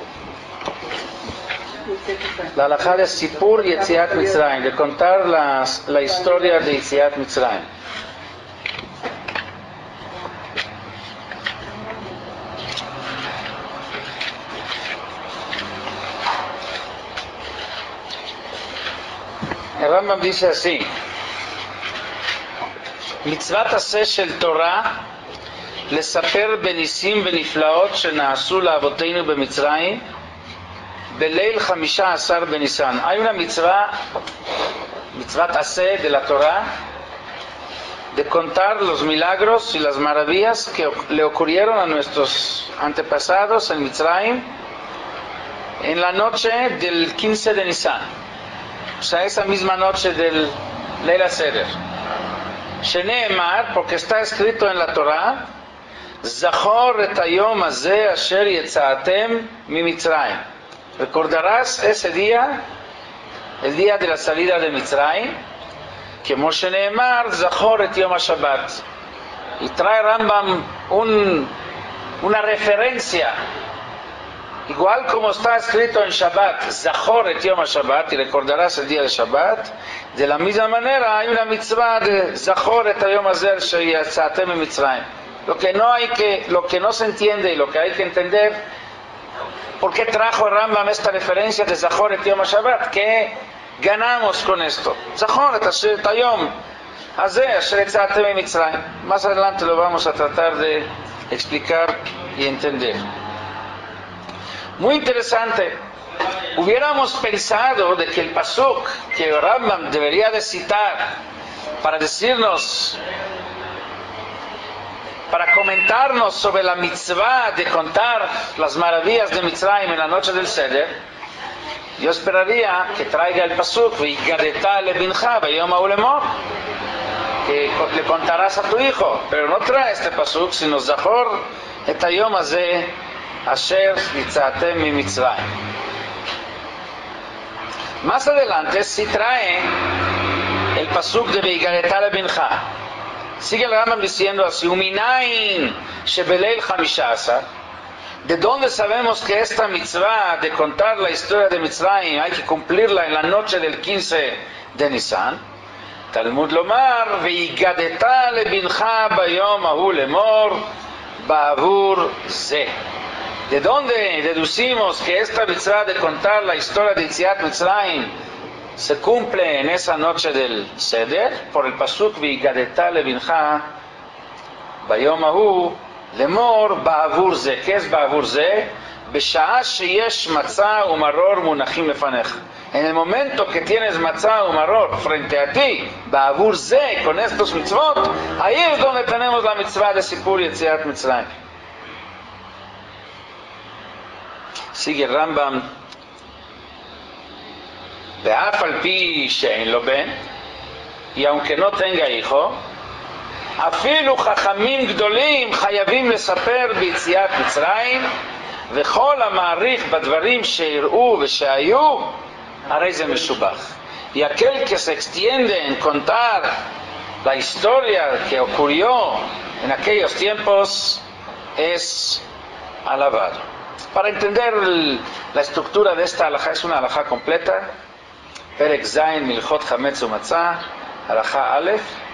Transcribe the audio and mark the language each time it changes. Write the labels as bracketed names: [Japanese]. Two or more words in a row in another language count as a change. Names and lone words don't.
[Spanish] La halajá de [Hebrew] סיפור יציאת מצרים, [Spanish] de contar la historia de [Hebrew] יציאת מצרים. [Spanish] El Rambam dice así: [Hebrew] מצוות עשה של תורה לספר בניסים ונפלאות שנעשו לאבותינו במצרים בליל 15 בניסן. [Spanish] Hay una mitzvah hace de la Torah, de contar los milagros y las maravillas que le ocurrieron a nuestros antepasados en Mitzrayim en la noche del 15 de Nisan. O sea, esa misma noche del [Hebrew] ליל הסדר. [Spanish] Sheneemar, porque está escrito en la Torah, [Hebrew] זכור את היום הזה אשר יצאתם ממצרים. [Spanish] Recordarás ese día, el día de la salida de Mitzrayim, que [Hebrew] כמו שנאמר זכור את יום השבת. [Spanish] Y trae Rambam una referencia. Igual como está escrito en Shabbat, [Hebrew] זכור את יום השבת, [Spanish] y recordarás el día de Shabbat, de la misma manera hay una mitzvah de [Hebrew] זכור את היום הזה שיצאתם ממצרים. [Spanish] Lo que no se entiende y lo que hay que entender, ¿por qué trajo Rambam esta referencia de [Hebrew] זכור את יום השבת? [Spanish] ¿Qué ganamos con esto? [Hebrew] זכור את היום הזה שיצאתם ממצרים. [Spanish] Más adelante lo vamos a tratar de explicar y entender. Muy interesante. Hubiéramos pensado de que el pasuk que Rambam debería de citar para decirnos, para comentarnos sobre la mitzvah de contar las maravillas de Mitzrayim en la noche del Seder, yo esperaría que traiga el pasuk [Hebrew] והגדת לבנך ביום ההוא לאמר, [Spanish] que le contarás a tu hijo, pero no trae este pasuk sino [Hebrew] זכור את היום הזה אשר יצאתם ממצרים. [Spanish] Más adelante sí trae el pasuk de [Hebrew] והגדת לבנך. [Spanish] Sigue el Rambam diciendo así: [Hebrew] ומנין שבליל 15. [Spanish] ¿De dónde sabemos que esta mitzvah de contar la historia de Mitzrayim hay que cumplirla en la noche del 15 de Nisan? [Hebrew] תלמוד לומר והגדת לבנך ביום ההוא לאמר בעבור זה. [Spanish] ¿De dónde deducimos que esta mitzvah de contar la historia de [Hebrew] יציאת מצרים [Spanish] se cumple en esa noche del Seder? Por el pasuk [Hebrew] והגדת לבנך ביום ההוא לאמר בעבור זה. [Spanish] ¿Qué es [Hebrew] בעבור זה? בשעה שיש מצה ומרור מונחים לפניך. [Spanish] En el momento que tienes [Hebrew] מצה ומרור [Spanish] frente a ti, [Hebrew] בעבור זה, [Spanish] con estos mitzvot, ahí es donde tenemos la mitzvah de [Hebrew] סיפור יציאת מצרים. [Spanish] Sigue Rambam: [Hebrew] ואף על פי שאין לו בן, [Spanish] y aunque no tenga hijo, [Hebrew] אפילו חכמים גדולים חייבים לספר ביציאת מצרים וכל המאריך בדברים שאירעו ושהיו הרי זה משובח. [Spanish] Y aquel que se extiende en contar la historia que ocurrió en aquellos tiempos es alabado. Para entender la estructura de esta halajá, es una halajá completa. [Hebrew] פרק ז הלכות חמץ ומצה הלכה א.